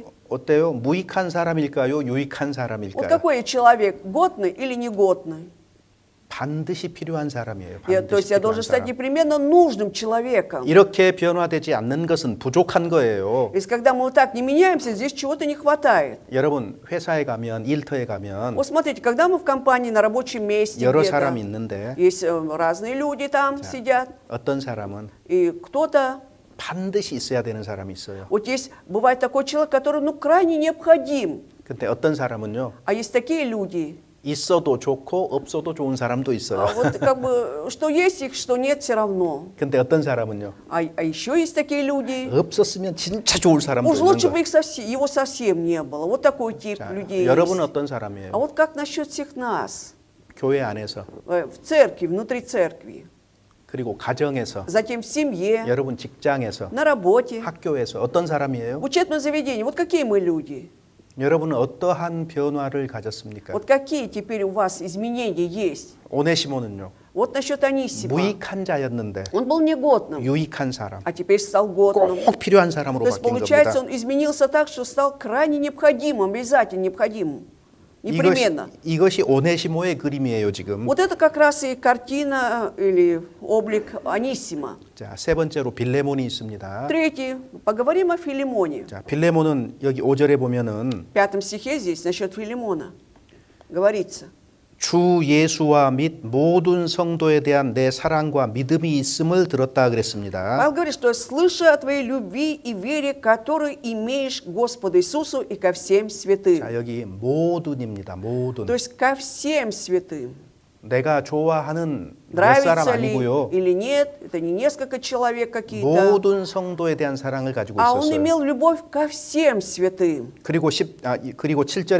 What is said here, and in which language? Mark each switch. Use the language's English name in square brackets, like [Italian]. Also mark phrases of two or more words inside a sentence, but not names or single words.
[Korean] 어때요? 무익한 사람일까요? 유익한 [Russian] Вот [Korean] 사람일까요? [Russian] какой я человек, годный или негодный? [Korean] 반드시 필요한 사람이에요. [Russian] То есть [Korean] 반드시 [Russian] я [Korean] 필요한 [Russian] должен стать [Korean] 사람. [Russian] непременно нужным человеком. [Korean] 이렇게 변화되지 않는 것은 부족한 거예요. [Russian] Если когда мы вот так не меняемся, здесь чего-то не хватает. [Korean] 여러분 회사에 가면 일터에 가면 [Russian] Вот смотрите, когда мы в компании, на рабочем месте, [Korean] 여러 [Russian] где-то, [Korean] 사람이 있는데 [Russian] есть разные люди там сидят, [Korean] 어떤 사람은 [Russian] и кто-то, [Korean] 반드시 있어야 되는 사람이 있어요. [Russian] вот есть, бывает такой человек, который, ну, крайне необходим, [Korean] 근데 어떤 사람은요. [Russian] а есть такие люди, [Korean] 있어도 좋고 없어도 좋은 사람도 있어요. [Russian] вот как бы, что есть их, что нет, все равно. [Korean] 근데 어떤 사람은요. [Russian] А еще есть такие люди, [Korean] 없었으면 진짜 좋을 사람도 [Russian] уж [Korean] 있는 [Russian] лучше бы [Korean] 거예요. [Russian] их его совсем не было. Вот такой тип [Korean] 자, [Russian] людей [Korean] 여러분은 [Russian] есть. [Korean] 어떤 [Russian] А [Korean] 사람이에요? [Russian] вот как насчет всех нас, [Korean] 교회 안에서 [Russian] в церкви, внутри церкви, [Korean] 그리고 가정에서 [Russian] затем в семье, [Korean] 여러분 직장에서 [Russian] на работе, [Korean] 학교에서 어떤 사람이에요? [Russian] в учебном заведении. Вот какие мы люди? [Korean] 여러분은 어떠한 변화를 가졌습니까? [Russian] Вот какие теперь у вас изменения есть? [Korean] 오네시모는요. [Russian] Вот насчет Анисима. [Korean] 무익한 자였는데 [Russian] Он был негодным, [Korean] 유익한 사람, [Russian] а теперь стал годным. [Korean] 꼭 필요한 사람으로 [Russian] То есть [Korean] 바뀐 [Russian] получается, [Korean] 겁니다. [Russian] он изменился так, что стал крайне необходимым, обязательно необходимым. Непременно. [Korean] 이것이 오네시모의 그림이에요 지금. [Russian] Вот это как раз и картина или облик Анисима. [Korean] 자, 세 번째로 빌레몬이 있습니다. [Russian] Третий. Поговорим о Филимоне. [Korean] 자, 빌레몬은 여기 5절에 보면은 [Russian] В 5 стихе здесь насчет Филимона говорится. [Korean] 주 예수와 및 모든 성도에 대한 내 사랑과 믿음이 있음을 들었다 그랬습니다. [Russian] Павел говорит, что слыша о твоей любви и вере, которую имеешь к Господу Иисусу и ко всем святым. [Korean] 자, 여기 모든입니다. 모든. [Russian] То есть ко всем святым. [Korean] 내가 좋아하는 몇 사람 [Russian] Нравится ли [Korean] 아니고요. [Russian] или нет, это не несколько человек какие-то, [Korean] 모든 성도에 대한 사랑을 가지고 [Russian] а он [Korean] 있었어요. [Russian] имел любовь ко всем святым. [Korean] 그리고 7절에